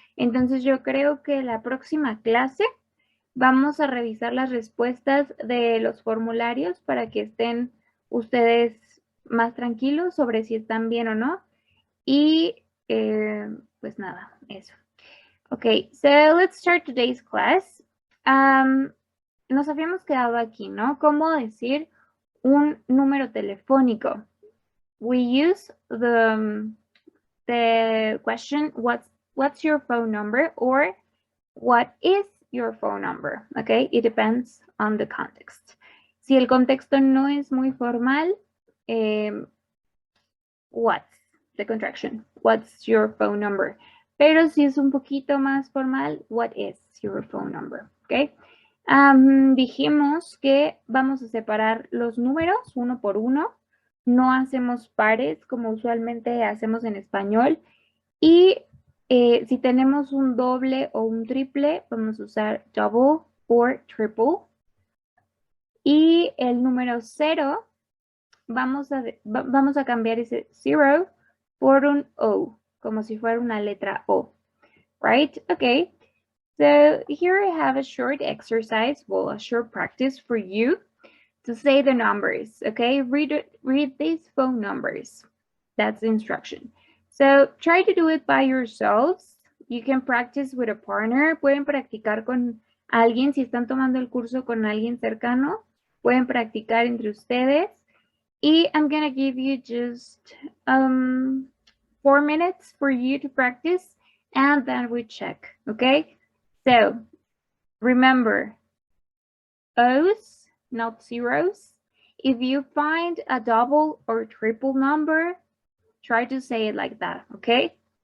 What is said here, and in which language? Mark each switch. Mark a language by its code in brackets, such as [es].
[es] Entonces yo creo que la próxima clase vamos a revisar las respuestas de los formularios para que estén ustedes más tranquilos sobre si están bien o no. Y pues nada, eso. [en] Ok, so let's start today's class. [es] Nos habíamos quedado aquí, ¿no? ¿Cómo decir un número telefónico? [en] We use the question, what's your phone number? Or what is your phone number? Okay, it depends on the context. [es] Si el contexto no es muy formal, [en] what's the contraction? What's your phone number? [es] Pero si es un poquito más formal, [en] what is your phone number? [es] Okay. Dijimos que vamos a separar los números uno por uno, no hacemos pares como usualmente hacemos en español y si tenemos un doble o un triple, vamos a usar [en] double or triple. [es] Y el número 0, vamos a cambiar ese 0 por un O, como si fuera una letra O, right? [en] Okay. So here I have a short exercise, well, a short practice for you to say the numbers, okay? Read these phone numbers. That's the instruction. So try to do it by yourselves. You can practice with a partner. [es] Pueden practicar con alguien. Si están tomando el curso con alguien cercano, pueden practicar entre ustedes. [en] Y I'm gonna give you just 4 minutes for you to practice and then we check, okay? So, remember, O's, not zeros. If you find a double or triple number, try to say it like that, okay?